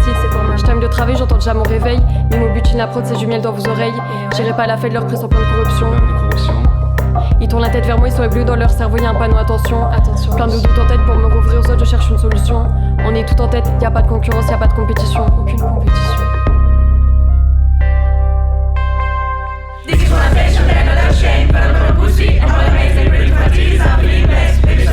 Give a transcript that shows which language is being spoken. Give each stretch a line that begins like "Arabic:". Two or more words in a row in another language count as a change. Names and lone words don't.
French: Je termine de travailler, j'entends déjà mon réveil. Mais mon but, la prod, c'est du miel dans vos oreilles. J'irai pas à la fête, leur prix sans plein de corruption. Ils tournent la tête vers moi, ils sont éblouis dans leur cerveau, y'a un panneau attention. Plein de doutes en tête pour me rouvrir aux autres, je cherche une solution. On est tout en tête, y'a pas de concurrence, y'a pas de compétition. Aucune compétition.
English: Chiquis want attention, they're not ashamed.
Catalan: Ploran pel meu pussy, em volen més.
English: They be praying for my titties, I'm feeling blessed.